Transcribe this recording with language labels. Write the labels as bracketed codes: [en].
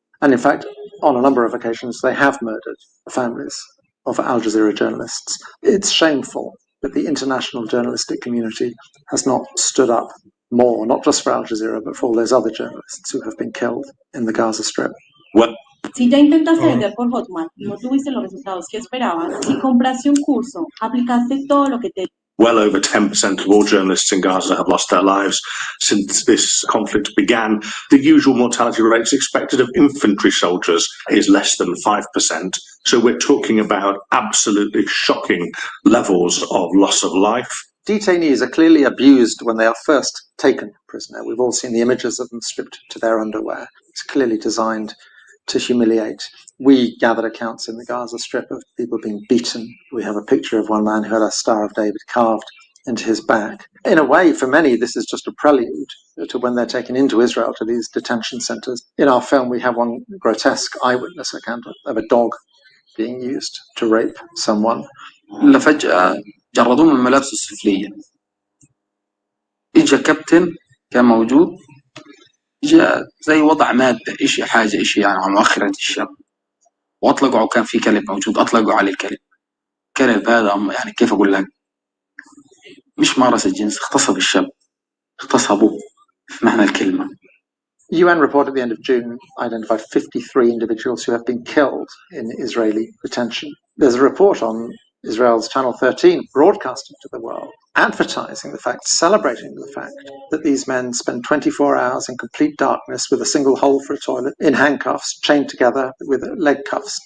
[en] And in fact, on a number of occasions, they have murdered the families of Al Jazeera journalists. It's shameful that the international journalistic community has not stood up more, not just for Al Jazeera, but for all those other journalists who have been killed in the Gaza Strip. [es] Si ya intentaste vender por Hotmart y no tuviste los resultados que esperabas, si compraste un curso, aplicaste todo lo que te... [en] Well over 10% of all journalists in Gaza have lost their lives since this conflict began. The usual mortality rates expected of infantry soldiers is less than 5%. So we're talking about absolutely shocking levels of loss of life. Detainees are clearly abused when they are first taken prisoner. We've all seen the images of them stripped to their underwear. It's clearly designed to humiliate. We gathered accounts in the Gaza Strip of people being beaten. We have a picture of one man who had a Star of David carved into his back. In a way, for many, this is just a prelude to when they're taken into Israel to these detention centers. In our film, we have one grotesque eyewitness account of a dog being used to rape someone. [ar] لفجأة جردوه من الملابس السفلية. إجا كابتن كان موجود، جاء زي وضع مادة حاجة يعني على مؤخرة الشاب، وأطلقوا كان في كلب موجود، أطلقوا عليه الكلب. كلب هذا يعني كيف أقول لك، مش مارس الجنس، اغتصب الشاب، اغتصبوه في معنى الكلمة. [en] UN report at the end of June identified 53 individuals who have been killed in Israeli detention. There's a report on Israel's Channel 13 broadcasting to the world, advertising the fact, celebrating the fact that these men spend 24 hours in complete darkness with a single hole for a toilet, in handcuffs, chained together with leg cuffs.